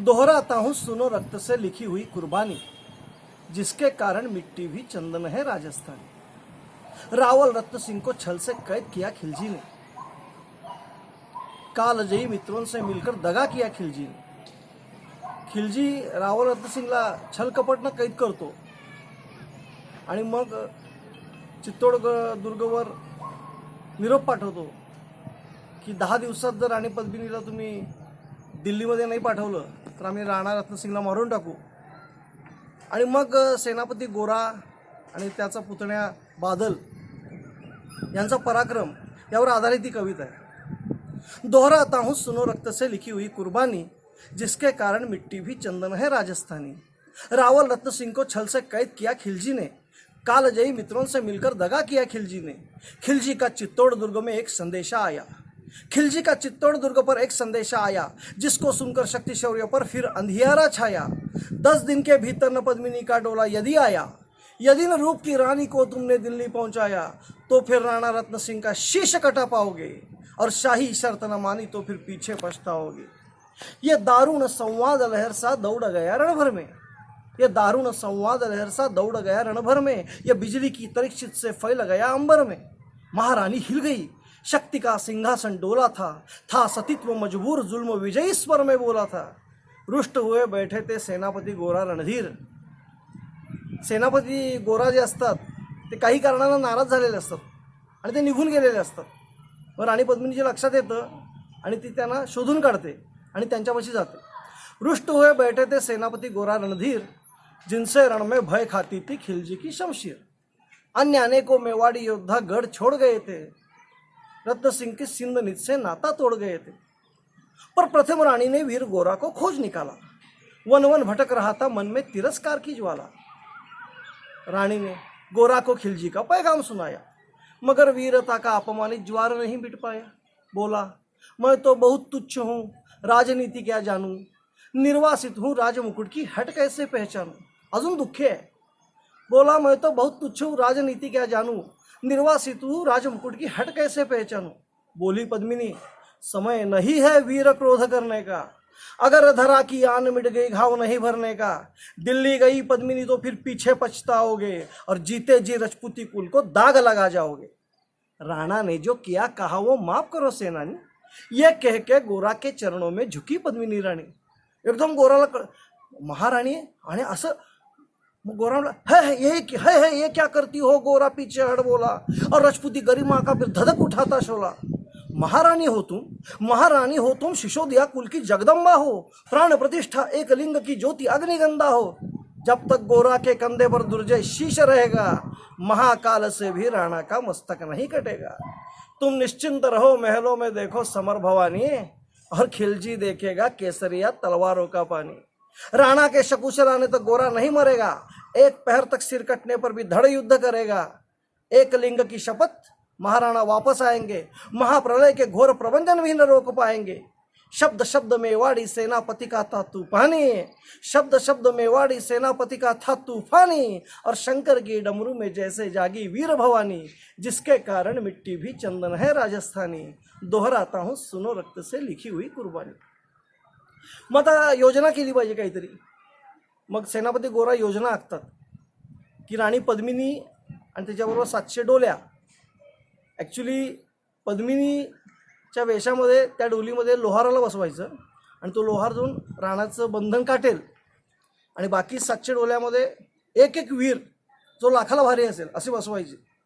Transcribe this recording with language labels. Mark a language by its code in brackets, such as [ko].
[hi] दोहराता हूँ सुनो रक्त से लिखी हुई कुर्बानी, जिसके कारण मिट्टी भी चंदन है राजस्थानी. रावल रत्न सिंह को छल से कैद किया खिलजी ने, कालजयी मित्रों से मिलकर दगा किया खिलजी ने. [mr] खिलजी रावल रत्न सिंगला छल कपटनं कैद करतो आणि मग चित्तोड दुर्गवर निरोप पाठवतो की 10 दिवसात जर राणी पद्मिनीला तुम्ही दिल्लीमध्ये नाही पाठवलं तर आम्ही राणा रत्नसिंगला मारून टाकू. आणि मग सेनापती गोरा आणि त्याचा पुतण्या बादल यांचा पराक्रम यावर आधारित ही कविता आहे. [hi] दोहराता हूँ सुनो रक्त से लिखी हुई कुर्बानी, जिसके कारण मिट्टी भी चंदन है राजस्थानी. रावल रत्न सिंह को छल से कैद किया खिलजी ने, कालजयी मित्रों से मिलकर दगा किया खिलजी ने. खिलजी का चित्तौड़ दुर्ग में एक संदेशा आया, खिलजी का चित्तौड़ दुर्ग पर एक संदेशा आया, जिसको सुनकर शक्ति शौर्य पर फिर अंधियारा छाया. 10 दिन के भीतर न पद्मिनी का डोला यदि आया, यदि न रूप की रानी को तुमने दिल्ली पहुंचाया, तो फिर राणा रत्न सिंह का शीश कटा पाओगे, और शाही शर्त न मानी तो फिर पीछे पछताओगे. ये दारुण संवाद लहर सा दौड़ गया रणभर में, ये दारुण संवाद लहर सा दौड़ गया रणभर में, ये बिजली की तरीक्षित से फैल गया अंबर में. महारानी हिल गई, शक्ति का सिंहासन डोला था सतीत्व मजबूर जुल्म विजयी स्वर में बोला था. रुष्ट हुए बैठे थे सेनापती गोरा रणधीर. [mr] सेनापती गोरा जे असतात ते काही कारणानं नाराज झालेले असतात आणि ते निघून गेलेले असतात. व राणी पद्मिनीच्या लक्षात येतं आणि ती त्यांना शोधून काढते आणि त्यांच्यापाशी जाते. [hi] रुष्ट हुए बैठे थे सेनापती गोरा रणधीर, जिनसे रण में भय खाती थी खिलजी की शमशीर. अन्य अनेकों मेवाड़ी योद्धा गढ़ छोड़ गए थे, रत्न सिंह के सिंध नित से नाता तोड़ गए थे. पर प्रथम रानी ने वीर गोरा को खोज निकाला, वन वन भटक रहा था मन में तिरस्कार की ज्वाला. रानी ने गोरा को खिलजी का पैगाम सुनाया, मगर वीरता का अपमानित ज्वार नहीं मिट पाया. बोला, मैं तो बहुत तुच्छ हूँ, राजनीति क्या जानूं, निर्वासित हूँ राजमुकुट की हट कैसे पहचानूं. अजून दुःख है. बोला, मैं तो बहुत तुच्छ हूँ, राजनीति क्या जानूं, निर्वासित हूँ राजमुकुट की हट कैसे पहचानूं. बोली पद्मिनी, समय नहीं है वीर क्रोध करने का, अगर धरा की आन मिट गई घाव नहीं भरने का. दिल्ली गई पद्मिनी तो फिर पीछे पछताओगे, और जीते जी रजपूती कुल को दाग लगा जाओगे. राणा ने जो किया कहा वो माफ करो सेनानी, ये कह के गोरा के चरणों में झुकी पद्मिनी राणी. [mr] एकदम गोराला महाराणी आणि असं गोरा [hi] है ये क्या करती हो. गोरा पीछे हट बोला, और रजपूती गरिमा का फिर धधक उठाता शोला. महारानी हो तुम शिशोदिया कुल की जगदम्बा हो, प्राण प्रतिष्ठा एक लिंग की ज्योति अग्निगंधा हो. जब तक गोरा के कंधे पर दुर्जय शीश रहेगा, महाकाल से भी राणा का मस्तक नहीं कटेगा. तुम निश्चिंत रहो, महलों में देखो समर भवानी, और खिलजी देखेगा केसरिया तलवारों का पानी. राणा के शकुशल आने तक गोरा नहीं मरेगा, एक पहर तक सिर कटने पर भी धड़ युद्ध करेगा. एक लिंग की शपथ, महाराणा वापस आएंगे, महाप्रलय के घोर प्रबंधन भी न रोक पाएंगे. शब्द शब्द मेवाड़ी सेनापति का था तूफानी, शब्द शब्द मेवाड़ी सेनापति का था तूफानी, और शंकर की डमरू में जैसे जागी वीर भवानी, जिसके कारण मिट्टी भी चंदन है राजस्थानी. दोहराता हूँ सुनो रक्त से लिखी हुई कुर्बानी. [mr] मग आता योजना केली पाहिजे काहीतरी. मग सेनापती गोरा योजना आखतात की राणी पद्मिनी आणि त्याच्याबरोबर 700 डोल्या. ॲक्च्युली पद्मिनीच्या वेशामध्ये त्या डोलीमध्ये लोहाराला बसवायचं आणि तो लोहार जाऊन राणाचं बंधन काटेल, आणि बाकी 700 डोल्यामध्ये एक एक वीर जो लाखाला भारी असेल असे बसवायचे.